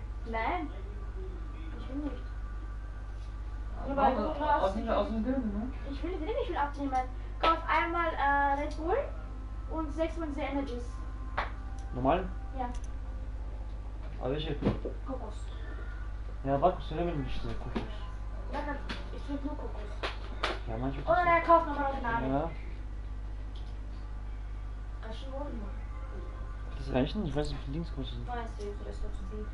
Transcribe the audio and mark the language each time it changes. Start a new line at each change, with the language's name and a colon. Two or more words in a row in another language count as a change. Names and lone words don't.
German: Nein. Ich will nicht. Ich will dir nicht viel abnehmen. Kauf einmal Red Bull und 6 von The Energies. Normal? Ja. Aber welche? Kokos.
Turkish: Ya bak söylemedim işte kokos. Bakın,
German: ich will nur Kokos.
Turkish: Ya ben çok
German: Oder er kauft nochmal Original. Ja.
Turkish: Kaşın olur mu?
German: Das reicht nicht, ich weiß nicht, wie viel Dings kostet. Weißt du, das ist doch zu viel.